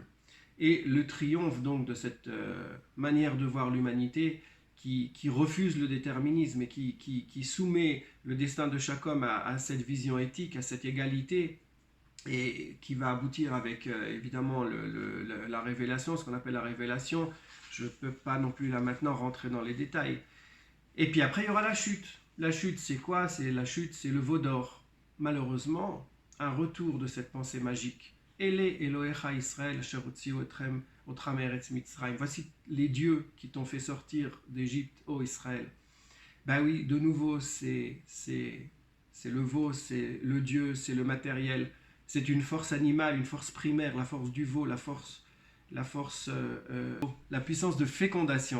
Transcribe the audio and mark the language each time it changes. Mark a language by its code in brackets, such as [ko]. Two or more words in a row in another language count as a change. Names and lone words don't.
[fr] Et le triomphe donc de cette manière de voir l'humanité qui refuse le déterminisme et qui soumet le destin de chaque homme à cette vision éthique, à cette égalité, et qui va aboutir avec évidemment la révélation, ce qu'on appelle la révélation. Je ne peux pas non plus là maintenant rentrer dans les détails. Et puis après, il y aura la chute. La chute, c'est quoi? La chute, c'est le veau d'or. Malheureusement, un retour de cette pensée magique. [he] אלה אלהיך ישראל, אשר הוציאו אתרם אותרם ארץ מצרים. [fr] Voici les dieux qui t'ont fait sortir d'Égypte, ô Israël. Ben oui, de nouveau, c'est le veau, c'est le dieu, c'est le matériel. C'est une force animale, une force primaire, la force du veau, la puissance de fécondation.